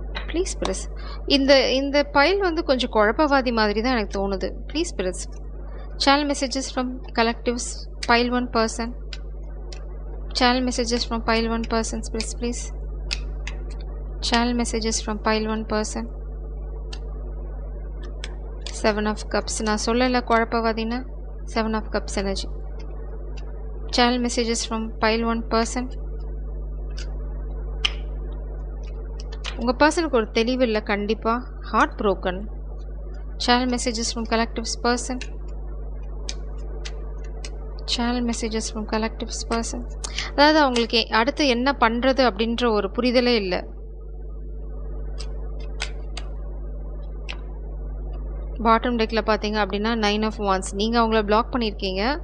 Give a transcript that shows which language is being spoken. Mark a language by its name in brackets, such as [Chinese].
[English] please press [Tamil] இந்த file வந்து கொஞ்சம் குழப்பவாதி மாதிரி தான் எனக்கு தோணுது. [English] Please press channel messages from collectives pile 1 person. Channel messages from pile 1 person please. Channel messages from pile 1 person. 7 of cups. [Tamil] நான் சொல்லல குழப்பவாதினா [English] 7 of cups energy. Channel messages from pile 1 person. [Tamil] உங்கள் பர்சனுக்கு ஒரு தெளிவு இல்லை கண்டிப்பாக. [English] Heart broken. Channel messages from collectives person. Channel messages from collectives person. [Tamil] அதாவது அவங்களுக்கு அடுத்து என்ன பண்ணுறது அப்படின்ற ஒரு புரிதலே இல்லை. பாட்டம் டெக்கில் பார்த்தீங்க அப்படின்னா 9 of wands. நீங்கள் அவங்கள பிளாக் பண்ணியிருக்கீங்க.